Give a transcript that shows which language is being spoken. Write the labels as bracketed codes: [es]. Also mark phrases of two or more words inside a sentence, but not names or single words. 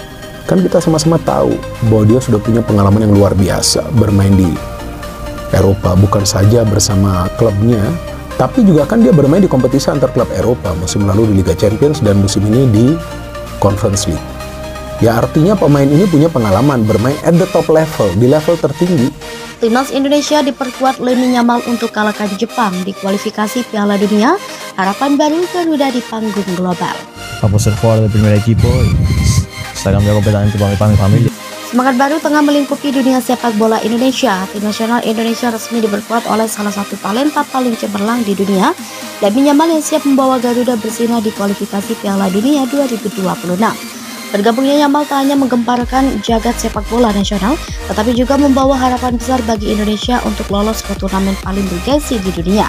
[id] Kan kita sama-sama tahu bahwa dia sudah punya pengalaman yang luar biasa bermain di Eropa, bukan saja bersama klubnya, tapi juga kan dia bermain di kompetisi antar klub Eropa, musim lalu di Liga Champions dan musim ini di Conference League. Ya, artinya pemain ini punya pengalaman bermain [en] at the top level, [id] di level tertinggi. Timnas Indonesia diperkuat Lemmy Yamal untuk kalahkan Jepang di kualifikasi Piala Dunia. Harapan baru Garuda di panggung global. [es] Vamos ser jugador del primer equipo y está cambiando completamente para mi familia. [id] Semangat baru tengah melingkupi dunia sepak bola Indonesia. Tim nasional Indonesia resmi diperkuat oleh salah satu talenta paling cemerlang di dunia, Lemmy Yamal, yang siap membawa Garuda bersinar di kualifikasi Piala Dunia 2026. Bergabungnya Yamal tak hanya menggemparkan jagat sepak bola nasional, tetapi juga membawa harapan besar bagi Indonesia untuk lolos ke turnamen paling bergengsi di dunia.